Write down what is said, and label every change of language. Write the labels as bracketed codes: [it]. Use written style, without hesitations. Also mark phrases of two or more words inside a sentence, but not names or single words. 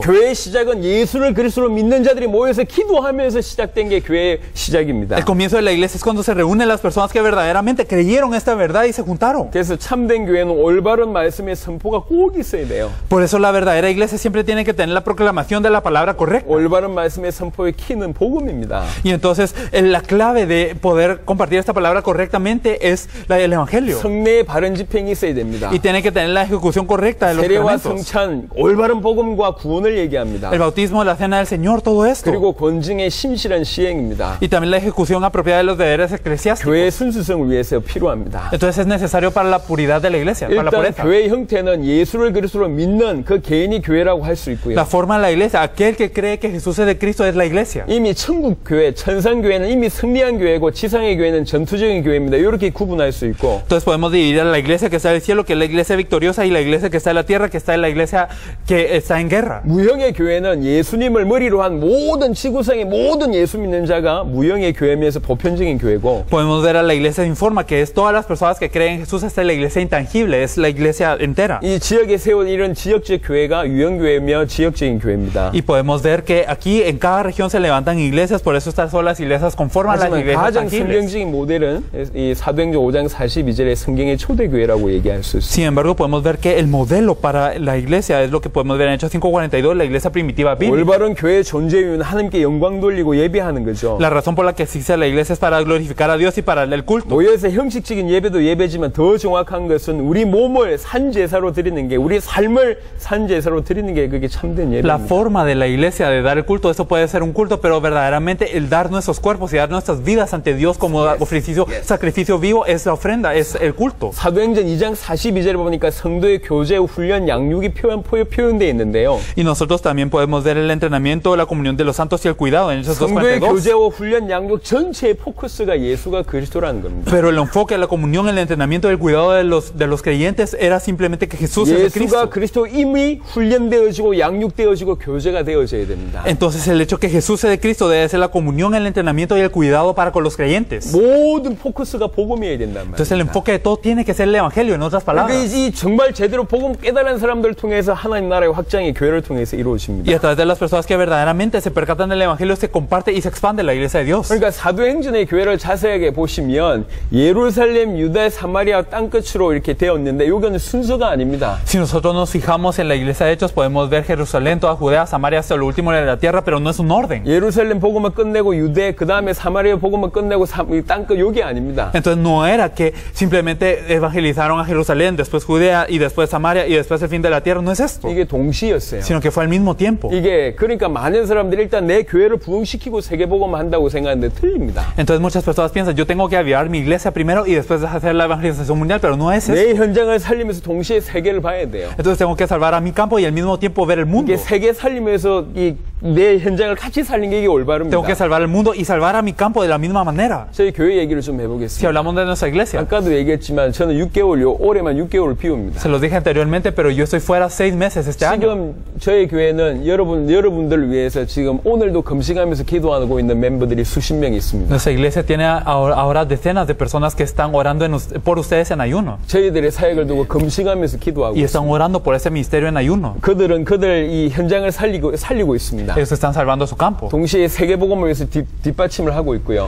[ko] 교회의 시작은 예수를 그리스도로 믿는 자들이 모여서 기도하면서 시작된 게 교회의 시작입니다. [es] El comienzo de la iglesia es cuando se reúnen las personas que verdaderamente creyeron esta verdad y se juntaron. [ko] 그래서 참된 교회는 올바른 말씀의 선포가 꼭 있어야 돼요. [es] Por eso la verdadera iglesia siempre tiene que tener la proclamación de la palabra correcta. [ko] 올바른 말씀의 선포의 키는 복음입니다. [es] Y entonces la clave de poder compartir esta palabra correctamente es la del evangelio. [ko] 성례의 바른 집행이 있어야 됩니다. [es] Y tiene que tener la ejecución correcta de los [ko] 세례와 [es] sacramentos. [ko] 성찬, 올바른 복음과 구원을 얘기합니다. [es] El bautismo, la cena del Señor, todo esto. [ko] 그리고 권증의 신실한 시행입니다. [es] Y también la ejecución apropiada de los deberes eclesiásticos. [ko] 교회의 순수성을 위해서 필요합니다. [es] Entonces es necesario para la puridad de la iglesia, para la [ko] 일단 [es] pureza. [ko] 교회의 형태는 예수를 그리스도로 믿는 그 개인이 교회라고 할 수 있고요. [es] La forma de la iglesia, aquel que cree que Jesús es de Cristo es la iglesia. [ko] 이미 천국 교회, 천상 교회는 이미 승리한 교회고 지상의 교회는 전투적인 교회입니다. 이렇게 구분할 수 있고. [es] Entonces podemos dividir a la iglesia que está en el cielo, que es la iglesia victoriosa, y la iglesia que está en la tierra, que está en la iglesia que está en guerra. [ko] 무형의 교회는 예수님을 머리로 한 모든 지구상의 모든 예수 믿는 자가 무형의 교회면서 보편적인 교회고. [es] Podemos ver a la iglesia en forma, que es todas las personas que creen en Jesús, esta es la iglesia intangible, es la iglesia entera. [ko] 이 지역에 세운 이런 지역적 교회가 유형교회며 지역적인 교회입니다. [es] Y podemos ver que aquí en cada región se levantan iglesias, por eso estas son las iglesias conforman a las [ko] 하지만 [es] iglesias [ko] 가장 [es] tangibles. [ko] 성경적인 모델은 이 사도행전 5장 42절의 성경의 초대교회라고 얘기할 수 있습니다. [es] Sin embargo, podemos ver que el modelo para la iglesia es lo que podemos ver en Hechos 5:42, la iglesia primitiva bíblica. [ko] 올바른 교회의 존재 이유는 하나님께 영광 돌리고 예배하는 거죠. [es] La razón por la que existe la iglesia es para glorificar a Dios y para el culto. [ko] 모여서 형식적인 예배도 예배지만 더 정확한 것은 우리 몸을 산제사로 드리는 게, 우리 삶을 산제사로 드리는 게 그게 참된 [es] La [ko] 예배입니다. [es] forma de la iglesia de dar el culto, eso puede ser un culto, pero verdaderamente el dar nuestros cuerpos y dar nuestras vidas ante Dios como sacrificio vivo es la ofrenda, es el culto. [ko] 사도행전 2장 42절에 보니까 성도의 교제, 훈련, 양육이 표현되어 있는데요. [es] Y nosotros también podemos ver el entrenamiento, la comunión de los santos y el cuidado en Hechos [ko] 성도의 [es] 2:42. [ko] 교제와 훈련, 양육 전체의 포커스가 예수가 그리스도라는 겁니다. [es] Pero el enfoque, la comunión, el entrenamiento, el cuidado de los creyentes era simplemente que Jesús es el [ko] 예수가 [es] Cristo. [ko] 그리스도 이미 훈련되어지고 양육되어지고 교제가 되어져야 됩니다. [es] Entonces el hecho que Jesús sea de Cristo debe ser la comunión, el entrenamiento y el cuidado para con los creyentes. [ko] 모든 포커스가 복음이어야 된단 [es] Entonces el [ko] 말입니다. [es] enfoque de todo tiene que ser el evangelio, en otras [ko] 그러니까 [es] palabras. [ko] 이 정말 제대로 복음 깨달은 사람들 통해서 하나님 나라의 확장이 교회를 통해서 [es] Y [ko] 이루어집니다. [es] a través de las personas que verdaderamente se percatan del evangelio se comparte y se expande la iglesia de Dios. [ko] 그러니까 사도행전의 교회를 자세하게 보시면 예루살렘, 유대, 사마리아 땅끝으로 이렇게 되었는데 이거는 순서가 아닙니다. [es] Si nosotros nos fijamos en la iglesia de Hechos, podemos ver Jerusalén, toda Judea, Samaria, hasta lo último de la tierra, pero no es un orden. [ko] 예루살렘 복음을 끝내고 유대, 그 다음에 사마리아 복음을 끝내고 땅끝 여기 아닙니다. [es] Entonces no era que simplemente evangelizaron a Jerusalén, después Judea y después Samaria y después el fin de la tierra, no es esto, [ko] 이게 동시였어요. [es] sino que fue al mismo tiempo. [ko] 이게 그러니까 많은 사람들이 일단 내 교회를 부흥시키고 세계복음을 한다고 생각하는데 틀립니다. [es] Entonces muchas personas piensan, yo tengo que avivar mi iglesia primero y después hacer la evangelización mundial, pero no es eso. [ko] 내 현장을 살리면서 동시에 세계를 봐야 돼요. [es] Entonces tengo que salvar a mi campo y al mismo tiempo ver el mundo. [ko] 이게 세계 살리면서 내 현장을 같이 살린 게 이게 올바릅니다. [es] Tengo que salvar el mundo y salvar a mi campo de la misma manera. [ko] 저희 교회 얘기를 좀 [es] Si [ko] 해보겠습니다. [es] hablamos de nuestra iglesia, [ko] 아까도 얘기했지만 저는 6개월, 올해만 6개월을 비웁니다. [es] se los dije anteriormente, pero yo estoy fuera 6 meses este año. [ko] 지금 저희 교회는 여러분들을 위해서 지금 오늘도 금식하면서 기도하고 있는 멤버들이 수십 명 있습니다. [es] Nuestra iglesia tiene ahora decenas de personas que están orando por ustedes en ayuno [ko] 저희들의 사역을 두고 금식하면서 기도하고 [es] y [ko] 있습니다. [es] están orando por ese ministerio en ayuno. [ko] 그들 이 현장을 살리고 있습니다. [es] Ellos están salvando su campo [ko] 동시에 세계복음을 위해서 뒷받침을 하고 있고요.